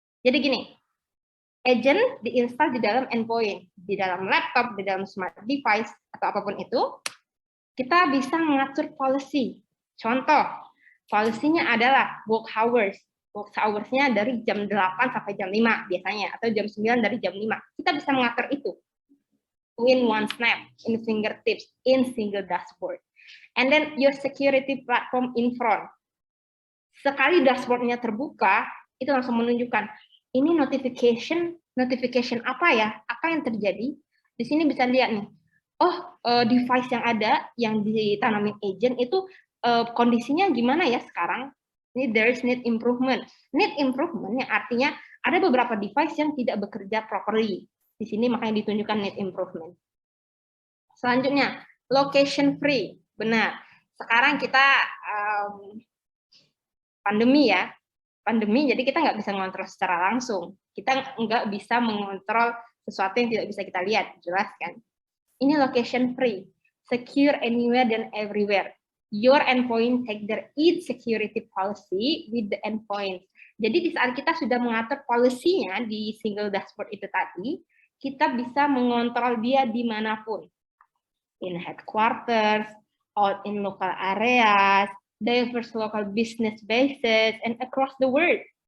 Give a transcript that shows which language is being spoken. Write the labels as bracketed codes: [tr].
[id] Jadi gini, agent diinstal di dalam endpoint, di dalam laptop, di dalam smart device, atau apapun itu, kita bisa mengatur policy. Contoh, policy-nya adalah work hours. Work hours-nya dari jam 8 sampai jam 5 biasanya, atau jam 9 dari jam 5. Kita bisa mengatur itu. [en] In one snap, in fingertips, in single dashboard. And then your security platform in front. [id] Sekali dashboard-nya terbuka, itu langsung menunjukkan, ini notification apa ya? Apa yang terjadi? Di sini bisa lihat nih, device yang ada, yang ditanamin agent itu kondisinya gimana ya sekarang? Ini [en] there is need improvement. [id] Need improvement yang artinya ada beberapa device yang tidak bekerja properly. Di sini makanya ditunjukkan need improvement. Selanjutnya, location free. Benar. Sekarang kita pandemi ya. Pandemi, jadi kita nggak bisa mengontrol secara langsung. Kita nggak bisa mengontrol sesuatu yang tidak bisa kita lihat. Jelas kan? Ini location free. [en] Secure anywhere [id] dan everywhere. [en] Your endpoint take their each security policy with the endpoint. [id] Jadi di saat kita sudah mengatur policy-nya di single dashboard itu tadi, kita bisa mengontrol dia dimanapun. [en] In headquarters, out in local areas, diverse local business bases, and across the world.